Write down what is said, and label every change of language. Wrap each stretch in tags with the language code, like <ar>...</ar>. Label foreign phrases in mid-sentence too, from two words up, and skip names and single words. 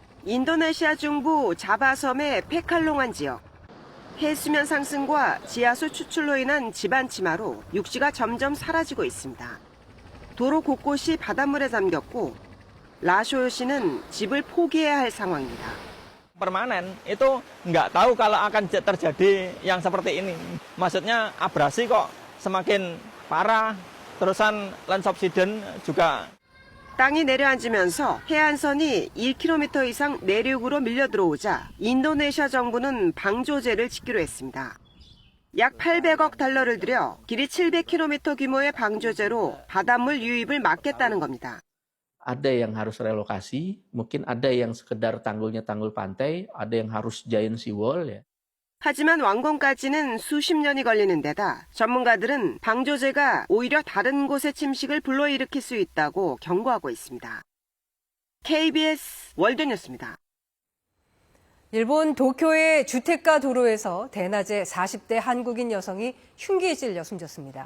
<ko>인도네시아 중부 자바섬의 페칼롱한 지역. 해수면 상승과 지하수 추출로 인한 지반 침하로 육지가 점점 사라지고 있습니다. 도로 곳곳이 바닷물에 잠겼고 라쇼 씨는 집을 포기해야 할 상황입니다.</ko> <id>Permanen itu nggak tahu kalau akan terjadi yang seperti ini. Maksudnya abrasi kok semakin parah, terusan</id> <en>land subsidence</en> <id>juga.</id> <ko>땅이 내려앉으면서 해안선이 1km 이상 내륙으로 밀려 들어오자 인도네시아 정부는 방조제를 짓기로 했습니다. 약 800억 달러를 들여 길이 700km 규모의 방조제로 바닷물 유입을 막겠다는 겁니다.</ko> <id>Ada yang harus relokasi, mungkin ada yang sekedar tanggulnya tanggul pantai, ada yang harus</id> <en>giant seawall</en> <id>ya.</id> <ko>하지만 완공까지는 수십 년이 걸리는 데다 전문가들은 방조제가 오히려 다른 곳의 침식을 불러일으킬 수 있다고 경고하고 있습니다. KBS 월드뉴스입니다. 일본 도쿄의 주택가 도로에서 대낮에 40대 한국인 여성이 흉기에 찔려 숨졌습니다.</ko>